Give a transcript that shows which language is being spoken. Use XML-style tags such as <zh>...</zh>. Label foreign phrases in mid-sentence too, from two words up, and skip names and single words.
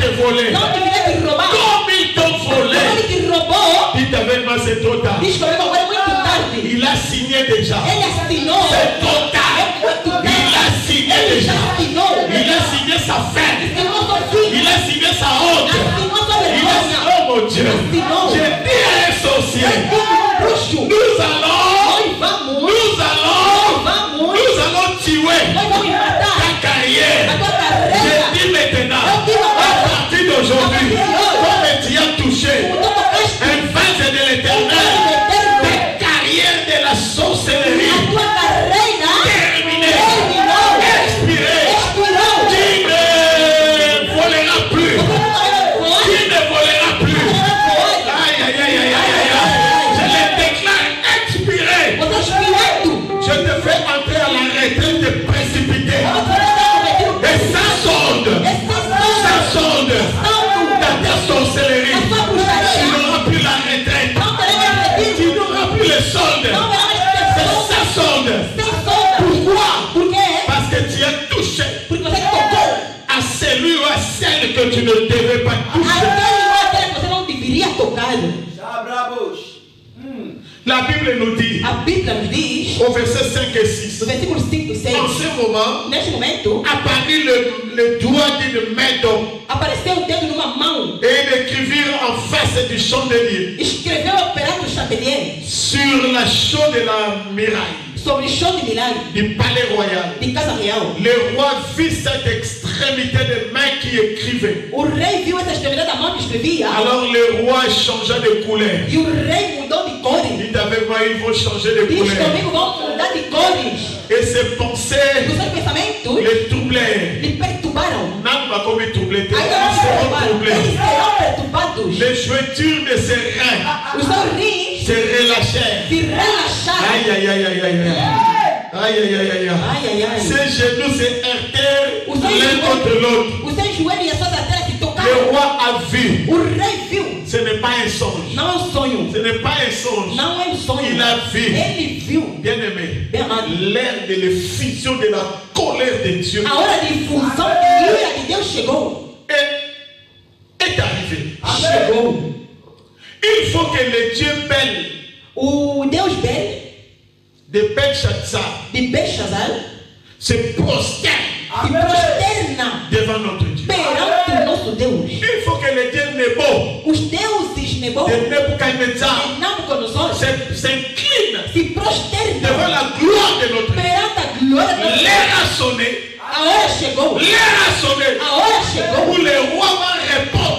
<fr>volé.</fr> <pt>Não deveria te roubar.</pt> <fr>Comme ils t'ont volé.</fr> <pt>Como ele te roubou,</pt> <fr>Dites avec moi, c'est trop tard.</fr> <pt>diz comigo agora é muito tarde.</pt> <fr>Il a signé déjà.</fr> <pt>Ele assinou.</pt> <fr>C'est trop tard.</fr> <pt>Muito tarde.</pt> <fr>Il a signé</fr> <pt>Ele</pt> <fr>déjà.</fr> <pt>já assinou.</pt> <fr>Il a signé sa fin.</fr> <pt>Assinou sua filha.</pt> <fr>Il a signé sa honte.</fr> <pt>Assinou sua</pt> <fr>Il a</fr> <pt>vergonha.</pt> <fr>signé, oh mon Dieu.</fr> <pt>Assinou.</pt> <fr>J'ai dit à un sorcier,</fr> <pt>Eu digo um bruxo.</pt> <fr>nous allons</fr> <pt>Vamos.</pt> <fr>nous allons tuer</fr> <pt>Nós vamos matar</pt> <fr>ta carrière.</fr> <pt>a tua</pt> <fr>Je</fr> <pt>carreira.</pt> <fr>dis maintenant,</fr> <pt>Eu digo</pt> <fr>à</fr> <pt>agora.</pt> <fr>partir d'aujourd'hui, comme tu as touché</fr> <pt>Tu tocaste</pt> <fr>un vase de l'éternel, ta carrière de la sorcellerie</fr> <pt>a tua carreira.</pt> <fr>terminée,</fr> <pt>Terminou.</pt> <fr>expirée,</fr> <pt>Expirou.</pt> <fr>qui ne volera plus, qui ne volera plus. Aïe, aïe, aïe, aïe, aïe, aïe. Je les déclare expirés.</fr> <pt>Você é espírito.</pt> <fr>Je te fais entrer à la retraite précipitée. Et ça sonde, ça sonde dans ta sorcellerie. Tu n'auras plus la retraite. Tu n'auras plus le solde. C'est ça sonde. Pourquoi? Parce que tu as touché à celui ou à celle que tu ne devais pas toucher. La Bible nous dit,</fr> <pt>A Bíblia nos diz,</pt> <fr>au verset 5 et 6,</fr> <pt>no versículo 5 e 6,</pt> <fr>en ce moment,</fr> <pt>neste momento,</pt> <fr>apparut le doigt d'une main d'homme</fr> <pt>apareceu o dedo numa mão,</pt> <fr>et ils écrivirent en face du chandelier</fr> <pt>escreveu perante o chandelier</pt> <fr>sur la chaude de la muraille</fr> <pt>sobre o chão de milagre</pt> <fr>du palais royal.</fr> <pt>de Casa Real.</pt> <fr>Le roi vit cette extrémité de main qui écrivait.</fr> <pt>O rei viu essa extremidade da mão que escrevia,</pt> <fr>Alors le roi changea de couleur.</fr> <pt>e o rei mudou de cores.</pt> <fr>Dites avec moi, ils vont changer de</fr> <pt>Diz</pt> <fr>couleur.</fr> <pt>comigo, vão mudar de cores.</pt> <fr>Et ses pensées</fr> <pt>Os seus pensamentos</pt> <fr>les troublèrent.</fr> <pt>lhe perturbaram.</pt> <fr>Non, pas comme ils troublaient, ils</fr> <pt>Ainda não</pt> <fr>seront</fr> <pt>perturbaram.</pt> <fr>troublés.</fr> <pt>Eles serão perturbados.</pt> <fr>Les jointures de ses reins</fr> <pt>Os seus rins</pt> <fr>se relâchèrent.</fr> <pt>se relaxaram. Aïe, aïe, aïe, aïe, aïe, aïe. Aïe, aïe, aïe, aïe. Ai, ai, ai.</pt> <fr>Ses genoux se heurtèrent</fr> <pt>Os seus</pt> <fr>l'un contre l'autre.</fr> <pt>os seus joelhos e as suas artérias se</pt> <fr>Le</fr> <pt>tocaram.</pt> <fr>roi a vu.</fr> <pt>O rei viu.</pt> <fr>Ce n'est pas un songe.</fr> <pt>Não é um sonho.</pt> <fr>Ce n'est pas un songe.</fr> <pt>Não é um sonho.</pt> <fr>Il a vu.</fr> <pt>Ele viu.</pt> <fr>Bien-aimé,</fr> <pt>Bem amado.</pt> <fr>l'ère de l'effusion de la colère de Dieu</fr> <pt>A hora de infusão de ira de Deus chegou.</pt> <fr>est arrivée.</fr> <pt>Chegou.</pt> <fr>Il faut que le Dieu bel</fr> <pt>O Deus belo</pt> <fr>de Belshazzar</fr> <pt>de Belshazzar</pt> <fr>se prosterne</fr> <pt>se prosterna</pt> <fr>devant notre Dieu.</fr> <pt>perante o nosso Deus.</pt> <fr>Il faut que le Dieu Nebo</fr> <pt>Os deuses Nebo</pt> <fr>de Nebuchadnezzar</fr> <pt>e Nabucodonosor</pt> <fr>s'incline</fr> <pt>se prosternam</pt> <fr>devant la gloire de notre Dieu.</fr> <pt>perante a glória de Deus.</pt> <fr>L'heure a sonné.</fr> <pt>A hora chegou.</pt> <fr>L'heure a sonné.</fr> <pt>A hora chegou.</pt> <fr>Où le roi va répondre</fr>